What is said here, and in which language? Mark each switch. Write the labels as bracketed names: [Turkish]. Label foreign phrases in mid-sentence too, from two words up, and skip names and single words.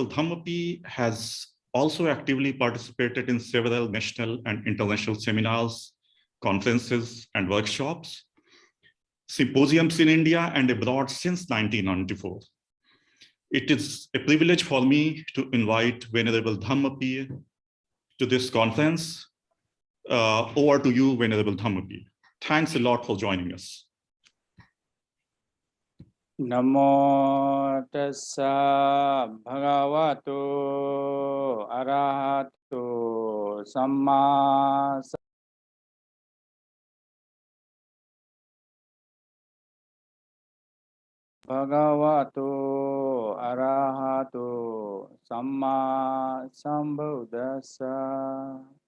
[English] Dhamma P has also actively participated in several national and international seminars, conferences, and workshops, symposiums in India and abroad since 1994. It is a privilege for me to invite Venerable Dhamma P to this conference. Over to you, Venerable Dhamma P. Thanks a lot for joining us. [Pali] Namo tassa bhagavato arahato samma bhagavato arahato samma sambuddhassa.